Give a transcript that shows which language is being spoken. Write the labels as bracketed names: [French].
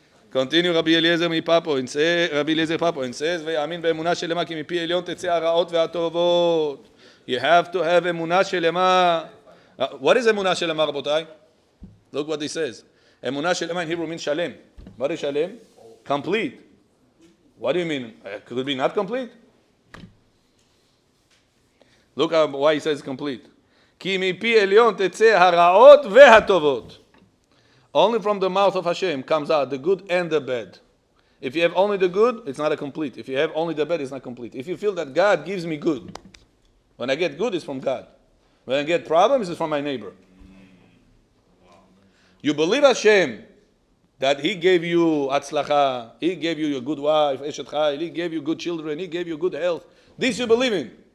[English] Continue Rabbi Eliezer Papo and says, [Hebrew] ויאמין באמונה שלמה כי מפי עליון תצא הרעות והטובות. [English] You have to have אמונה שלמה. What is אמונה שלמה, רבותיי? Look what he says. אמונה שלמה in Hebrew means שלם. What is שלם? Complete. What do you mean? Could it be not complete? Look why he says complete. [Hebrew] כי מפי עליון תצא הרעות והטובות. [English] Only from the mouth of Hashem comes out the good and the bad. If you have only the good, it's not a complete. If you have only the bad, it's not complete. If you feel that God gives me good, when I get good, it's from God. When I get problems, it's from my neighbor. You believe Hashem that He gave you atzlacha, He gave you a good wife, eshet chayil, He gave you good children, He gave you good health. This you believe in.